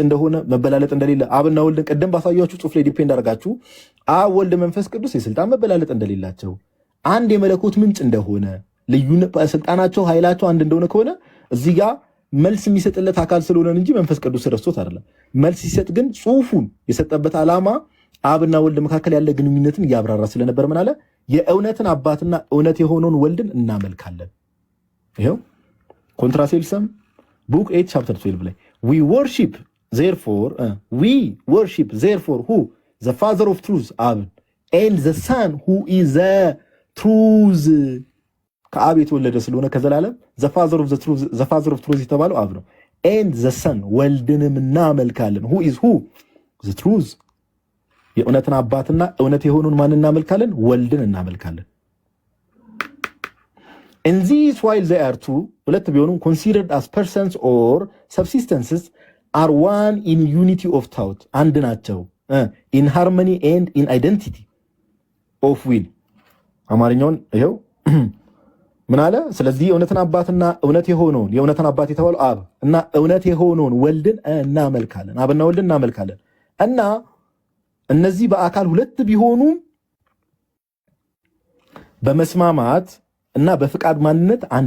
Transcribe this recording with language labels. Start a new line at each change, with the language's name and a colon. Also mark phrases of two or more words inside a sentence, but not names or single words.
Amharic: እንደሆነ፣ መበላለጥ እንደሌለ አብና ወልድን ቅድም ባሳያችሁ ጽሑፍ ላይ ዲፔንድ አድርጋችሁ አብ ወልድ መንፈስ ቅዱስ የስልጣን መበላለጥ እንደሌላቸው፣ አንድ የመለኮት ምንጭ እንደሆነ፣ ልዩነት ስልጣናቸው ኃይላቸው አንድ እንደሆነ ከሆነ እዚህ ጋር መልስ የሚሰጥለት አካል ስለሆነ እንጂ መንፈስ ቅዱስ ረስቶት አይደለም። መልስ ሲሰጥ ግን ጽሑፉን የሰጠበት ዓላማ አብና ወልድ መካከል ያለ ግንኙነትን እያብራራ ስለነበር ምን አለ? የእውነትን አባትና እውነት የሆነውን ወልድን እናመልካለን። ይሄው ኮንትራሴልሰም ቡክ 8 ቻፕተር 12 ላይ
English: we worship therefore who the father of truth አብ and the son who is the truth
Amharic: ከአብ የተወለደ ስለሆነ ከዘላለም
English: the father of truth
Amharic: የተባለው አብ ነው።
English: and the son
Amharic: ወልድንም እናመልካለን
English: who is who the truth
Amharic: የእውነትን አባትና እውነት የሆኑን ማን እናመልካለን? ወልድን እናመልካለን።
English: And these while they are two
Amharic: ሁለት ቢሆኑም
English: considered as persons or subsistences are one in unity of thought
Amharic: አንድ ናቸው
English: in harmony and in identity of will
Amharic: አማርኛውን ይሄው ምን አለ? ስለዚህ የእውነትን አባትና እውነት የሆነውን የእውነትን አባት የተባለው አብ እና እውነት የሆነውን ወልድን እናመልካለን። አብና ወልድን እናመልካለን እና እነዚህ በአካል ሁለት ቢሆኑም በመስማማት እና በፍቃድ ማንነት አንድ